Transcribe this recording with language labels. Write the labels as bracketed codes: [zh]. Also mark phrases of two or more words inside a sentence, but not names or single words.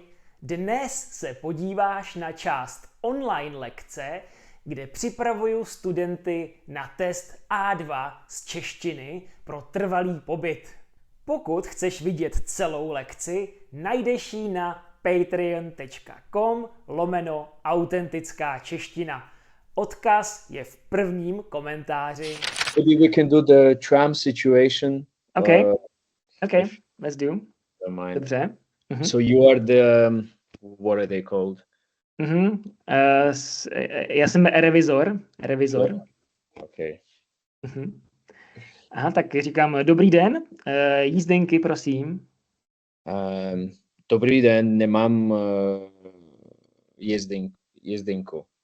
[cs] Dnes se podíváš na část online lekce, kde připravuju studenty na test A2 z češtiny pro trvalý pobyt. Pokud chceš vidět celou lekci, najdeš ji na patreon.com/autentická čeština. Odkaz je v prvním komentáři. [en] Maybe we can do the tram situation. Okay, let's do. Don't mind. Dobře. So you are the what are they called? [cs] Já jsem revizor. Okay. Aha, tak říkám, dobrý den, jízdenky, prosím. Dobrý den, nemám jízdenku.